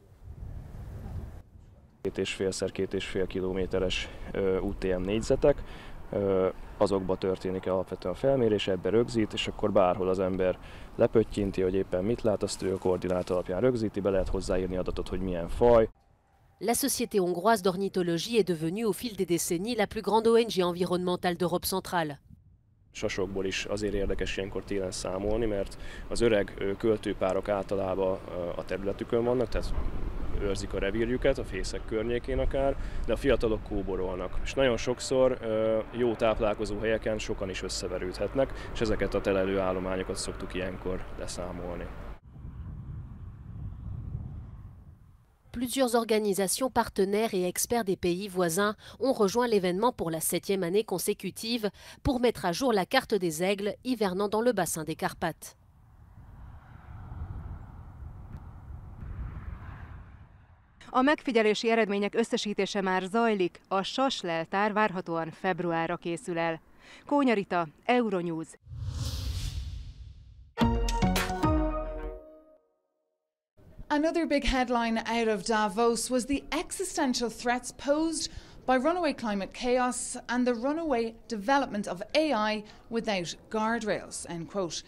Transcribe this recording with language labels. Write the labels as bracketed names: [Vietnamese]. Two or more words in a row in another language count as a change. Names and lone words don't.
[Hungarian] 2,5x2,5 kilométeres UTM négyzetek, azokba történik alapvetően a felmérés, ebbe rögzít, és akkor bárhol az ember lepöttyinti, hogy éppen mit lát, azt ő a koordinát alapján rögzíti, be lehet hozzáírni adatot, hogy milyen faj. [French] La Société hongroise d'ornithologie est devenue au fil des décennies la plus grande ONG environnementale d'Europe centrale. [Hungarian] Sasokból is azért érdekes ilyenkor télen számolni, mert az öreg költőpárok általában a területükön vannak, tehát őrzik a revírjüket, a fészek környékén akár, de a fiatalok kóborolnak. És nagyon sokszor jó táplálkozó helyeken sokan is összeverődhetnek, és ezeket a telelő állományokat szoktuk ilyenkor leszámolni. [French] Plusieurs organisations partenaires et experts des pays voisins ont rejoint l'événement pour la 7e année consécutive pour mettre à jour la carte des aigles hivernant dans le bassin des Carpates. [Hungarian] A megfigyelési eredmények összesítése már zajlik, a sas leltár várhatóan februárra készül el. Kónya Rita, Euronews. [English] Another big headline out of Davos was the existential threats posed by runaway climate chaos and the runaway development of AI without guardrails, end quote.